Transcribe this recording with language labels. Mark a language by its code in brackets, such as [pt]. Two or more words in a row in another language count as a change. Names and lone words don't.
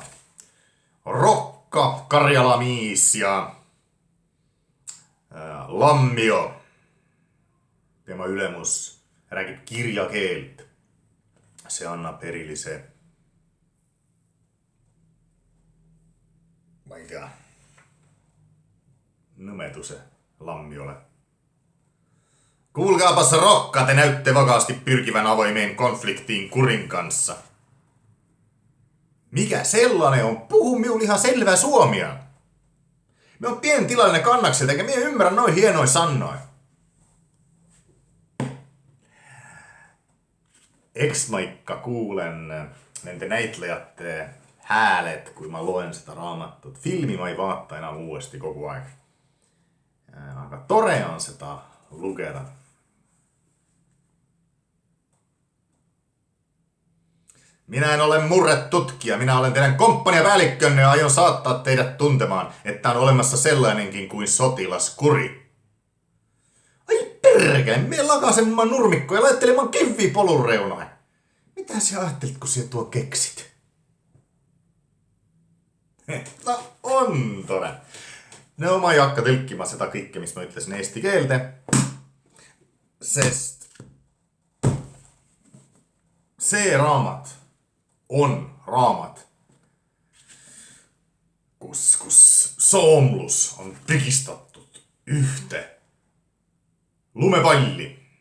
[et] Rokka, Karjala-Miis ja Lammio. Tema ülemus räägib kirjakeelt. See annab erilise, ma ei tea, nõmeduse Lammiole. [fi] Kuulkaapas Rokka, te näytte vakaasti pyrkivän avoimeen konfliktiin Kurin kanssa. Mikä sellainen on? Puhu minun ihan selvää suomia. Me on pientilallinen kannakselta, eikä minä ymmärrä noin hienoin sannoin. [et] Eks mä ikka kuulen nende näitlejate häälet, kui mä loen sitä raamatut. Filmi mä ei vaatta enää uudesti kogu aeg. Aga tore on seda lugeda. [fi] Minä en ole murretutkija, minä olen teidän komppaniapäällikkönne ja aion saattaa teidät tuntemaan, että on olemassa sellainenkin kuin sotilas Kuri. Ai perkele, mie lakasemaan nurmikko ja laittelemaan kiviä polun reunoin. Mitä sä ajattelit, kun sä tuo keksit? [et] No on tore. No ma ei hakka tõlkima seda kõike, mis ma ütlesin eesti keelde, sest see raamat on raamat, kus soomlus on pigistatud ühte lumepalli.